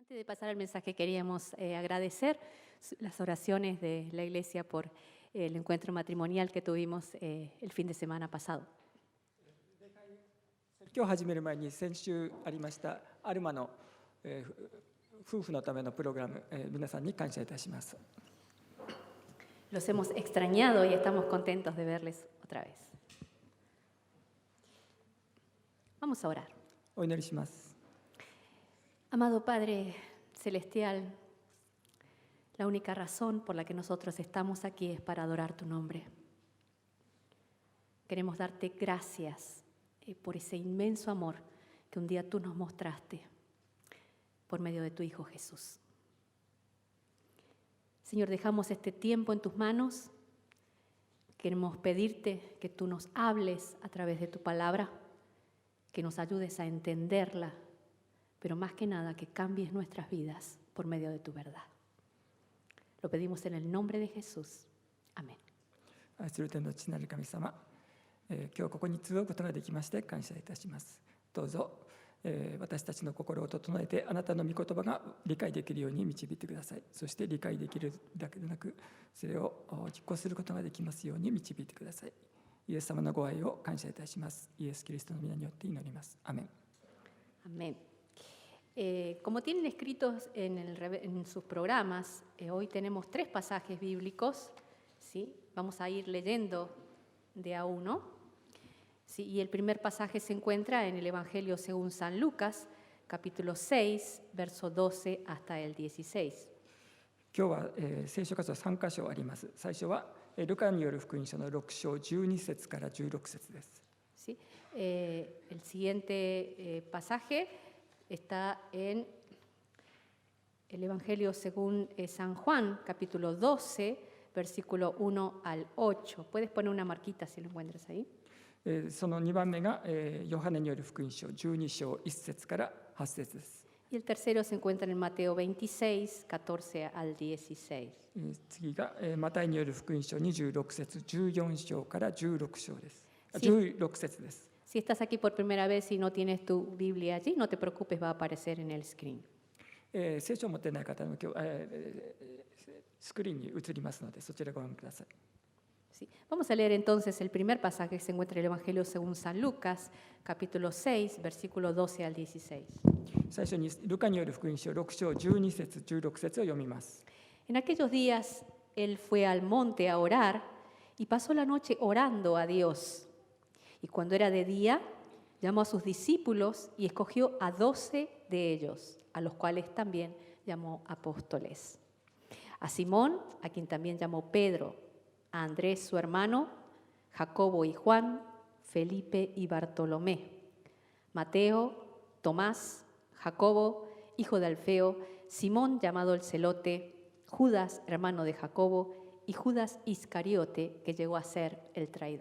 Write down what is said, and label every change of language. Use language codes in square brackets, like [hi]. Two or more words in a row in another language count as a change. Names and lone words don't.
[es] Antes de pasar al mensaje, queríamos agradecer las oraciones de la Iglesia por el encuentro matrimonial que tuvimos el fin de semana pasado. [ja] 今日始める前に先週ありましたアルマの、夫婦のためのプログラム、皆さんに感謝いたします。 [es] Los hemos extrañado y estamos contentos de verles otra vez. Vamos a orar. [ja] お祈りします。 [es] Amado Padre Celestial, la única razón por la que nosotros estamos aquí es para adorar tu nombre. Queremos darte gracias por ese inmenso amor que un día tú nos mostraste por medio de tu Hijo Jesús. Señor, dejamos este tiempo en tus manos. Queremos pedirte que tú nos hables a través de tu palabra, que nos ayudes a entenderla, pero más que nada que cambies nuestras vidas por medio de tu verdad. Lo pedimos en el nombre de Jesús. Amén. [ja] 愛する天の父なる神様、今日ここに集うことができまして感謝いたします。どうぞ、私たちの心を整えてあなたの御言葉が理解できるように導いてください。そして理解できるだけでなく、それを実行することができますように導いてください。イエス様のご愛を感謝いたします。イエス・キリストの皆によって祈ります。アメン。 [es] Amén. Como tienen escritos en sus programas, hoy tenemos 3 pasajes bíblicos, ¿sí? Vamos a ir leyendo de a uno. ¿Sí? Y el primer pasaje se encuentra en el Evangelio según San Lucas, capítulo 6, verso 12 hasta el 16. [ja] 今日は、聖書箇所3箇所あります。最初は、ルカによる福音書の6章12節から16節です。 [es] ¿Sí? El siguiente pasaje está en el Evangelio según San Juan, capítulo 12, versículo 1 al 8. Puedes poner una marquita si lo encuentras ahí. [ja] その2番目が、ヨハネによる福音書12章1節から8節です。 [es] Y el tercero se encuentra en Mateo 26, 14 al 16. [ja] 次が、マタイによる福音書26節14章から16章です。 [es] Sí. [ja] 16節です。 [es] Si estás aquí por primera vez y no tienes tu Biblia allí, no te preocupes, va a aparecer en el screen. [ja] 聖書を持っていない方も今日、スクリーンに映りますので、そちらご覧ください。 [es] Sí. Vamos a leer entonces el primer pasaje que se encuentra en el Evangelio según San Lucas, capítulo 6, versículo 12 al 16. [ja] 最初にルカによる福音書6章12節16節を読みます。 [es] En aquellos días él fue al monte a orar y pasó la noche orando a Dios. Y cuando era de día, llamó a sus discípulos y escogió a 12 de ellos, a los cuales también llamó apóstoles. A Simón, a quien también llamó Pedro, a Andrés su hermano, Jacobo y Juan, Felipe y Bartolomé, Mateo, Tomás, Jacobo, hijo de Alfeo, Simón llamado el Celote, Judas, hermano de Jacobo, y Judas Iscariote, que llegó a ser el traidor.